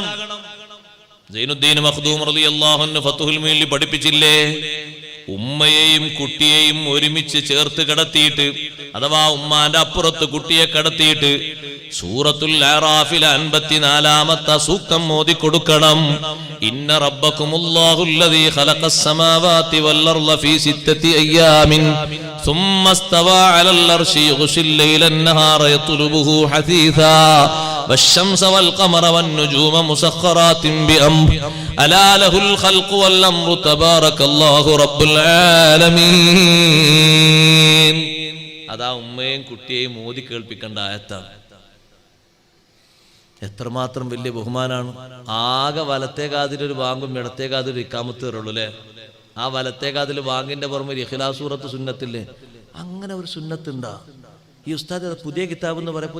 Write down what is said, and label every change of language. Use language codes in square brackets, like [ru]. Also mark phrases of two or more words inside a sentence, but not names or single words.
[ml] സൈനുദ്ദീൻ മഖ്ദൂം [ar] رضي الله عنه [ml] ഫത്ഹുൽ മുഈനിൽ പഠിപ്പിച്ചില്ലേ, ഉമ്മയെയും കുട്ടിയെയും ഒരുമിച്ച് ചേർത്ത് കിടത്തിയിട്ട്, അഥവാ ഉമ്മാന്റെ അപ്പുറത്ത് കുട്ടിയെ കിടത്തിയിട്ട് സൂറത്തുൽ അറാഫിലെ 54ാമത്തെ സൂക്തം ഓതി കൊടുക്കണം. [ar] إن ربكم الله الذي خلق السماوات والأرض في ستة أيام ثم استوى على العرش يغشي الليل النهار يطلبه حثيثا والشمس والقمر والنجوم مسخرات بأمره ألا له الخلق والأمر تبارك الله رب العالمين. [ml] അതാ ഉമ്മയെയും കുട്ടിയെയും ഓതി കേൾപ്പിക്കേണ്ട ആയത്താണ്. എത്രമാത്രം വലിയ ബഹുമാനാണ്. ആകെ വലത്തേ കാതിലൊരു വാങ്ങും ഇടത്തേ കാതിലൊരു ഇക്കാമത്ത് കയറുള്ളൂ അല്ലേ? ആ വലത്തേ കാതിൽ വാങ്ങിന്റെ പുറമെ ഇഖ്ലാസ് സൂറത്ത് സുന്നത്തില്ലേ? അങ്ങനെ ഒരു സുന്നത്ത് ഉണ്ടാ? ഈ ഉസ്താദ് പുതിയ കിതാബ് എന്ന് പറയാം.